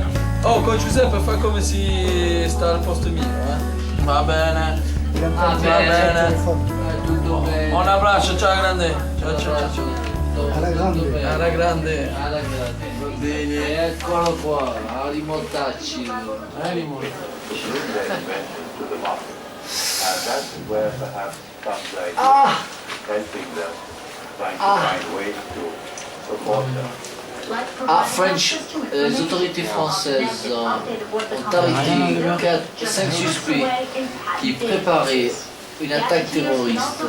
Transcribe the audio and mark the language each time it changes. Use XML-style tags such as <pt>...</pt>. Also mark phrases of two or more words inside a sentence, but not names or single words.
<it>Oh, con Giuseppe fa come si sta al posto mio, eh? Va bene. Va bene. Tutto bene. Un abbraccio, ciao grande. Ciao, ciao, ciao. Alla grande. Alla grande. Alla grande. Bene, eccolo qua, a rimortacci.</it> <fr>French, les autorités françaises ont arrêté 5 suspects qui préparaient une attaque terroriste.</fr>